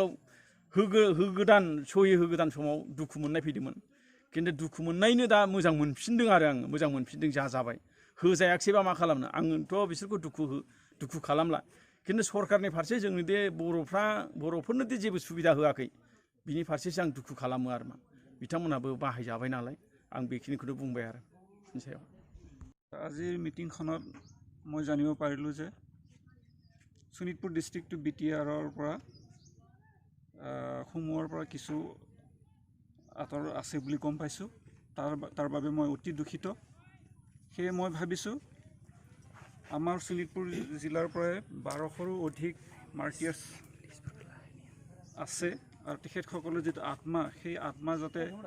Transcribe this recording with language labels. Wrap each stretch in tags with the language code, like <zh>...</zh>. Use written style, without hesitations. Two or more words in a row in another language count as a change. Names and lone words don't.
<brx>आगोलाव होगोदान सहि होगोदान समाव दुखु मोननाय फैदोंमोन खिन्थु दुखु मोननायनो दा मोजां मोनफिनदों आरो आङो मोजां मोनफिनदों जा जाबाय होजायाखैबा मा खालामनो आंथ' बिसोरखौ दुखु खालामला खिन्थु सरकारनि फारसे जोंनि दे बर'फोरनो दे जेबो सुबिदा होआखै बिनि फारसेसो आं दुखु खालामो आरो मा बिथांमोनहाबो बाहायजाबाय नालाय आं बेखिनिखौनो बुंबाय आरो बिनि सायाव</brx> <as>আজিৰ মিটিংখনত মই জানিব পাৰিলোঁ যে শোণিতপুৰ ডিষ্ট্ৰিক্টটো BTRৰ পৰা সমূহৰ পৰা কিছু আঁতৰ আছে বুলি গম পাইছোঁ তাৰ বাবে মই অতি দুখিত সেয়ে মই ভাবিছোঁ আমাৰ শোণিতপুৰ জিলাৰ পৰাই 1200ৰো অধিক মাৰ্টিয়াৰ্ছ আছে আৰু তেখেতসকলৰ যিটো আত্মা সেই আত্মা যাতে</as>